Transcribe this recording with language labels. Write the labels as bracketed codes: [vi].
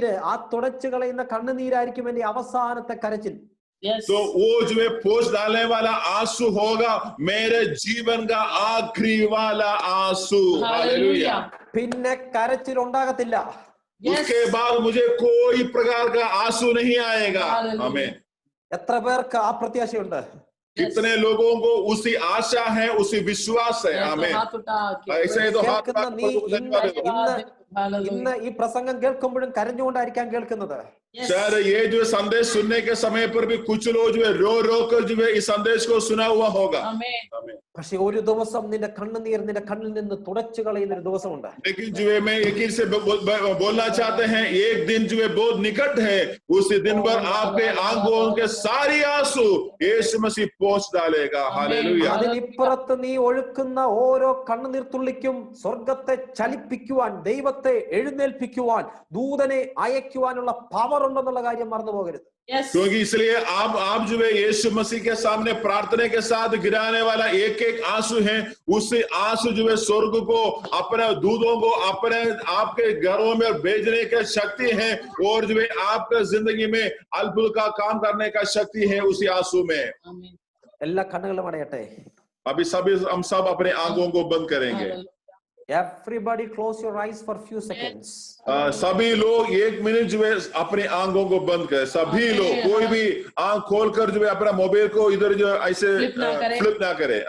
[ml] ആ തുടച്ചു കളയുന്ന കണ്ണുനീരായിരിക്കും എന്റെ അവസാനത്തെ കരച്ചിൽ. [hi] तो वो जो है पोंछ डालने वाला आंसू होगा मेरे जीवन का आखिरी वाला आंसू. हालेलुया. [ml] പിന്നെ കരച്ചിൽ ഉണ്ടാകത്തില്ല. [hi] उसके बाद मुझे कोई प्रकार का आंसू नहीं आएगा. आमीन. [ml] എത്ര പേർക്ക് ആ പ്രത്യാശയുണ്ട്? [hi] कितने लोगों को उसी आशा है, उसी विश्वास है. आमीन. ऐसे तो [ml] ഇന്ന് ഈ പ്രസംഗം കേൾക്കുമ്പോഴും കരഞ്ഞുകൊണ്ടായിരിക്കാം കേൾക്കുന്നത്. [hi] शायद ये जो संदेश सुनने के समय पर भी कुछ लोग जो है रो कर जो है इस संदेश को सुना हुआ होगा. [ml] പക്ഷെ ഒരു ദിവസം നിന്റെ കണ്ണുനീർ നിന്റെ കണ്ണിൽ നിന്ന് തുടച്ചു കളയുന്ന ഒരു ദിവസമുണ്ട്. [hi] लेकिन जो है मैं एक ही से बोलना चाहते हैं, एक दिन जो है बहुत निकट है, उसी दिन पर आपके आंखों के सारी आंसू यीशु मसीह पोंछ डालेगा. हालेलुया. [ml] അതിനിപ്പുറത്ത് നീ ഒഴുക്കുന്ന ഓരോ കണ്ണുനീർ തുള്ളിക്കും സ്വർഗത്തെ ചലിപ്പിക്കുവാൻ, ദൈവത്തെ എഴുന്നേൽപ്പിക്കുവാൻ, ദൂതനെ അയക്കുവാനുള്ള പവർ ഉണ്ടെന്നുള്ള കാര്യം മറന്നു പോകരുത്. [hi] क्योंकि इसलिए आप जो है यीशु मसीह के सामने प्रार्थना के साथ गिराने वाला एक आंसू है, उस आंसू जो है स्वर्ग को अपने दूतों को अपने आपके घरों में भेजने की शक्ति है, और जो है आपके जिंदगी में अद्भुत का काम करने का शक्ति है उसी आंसू में. [ml] എല്ലാ കണ്ണുകളും അടയട്ടെ. [hi] अभी हम सब अपने आंखों को बंद करेंगे. [en] Everybody close your eyes for a few seconds. [hi] सभी लोग 1 मिनट जो है अपने आंखों को बंद करें, सभी लोग, कोई भी आंख खोलकर जो है अपना मोबाइल को इधर जो ऐसे फ्लिप ना करे।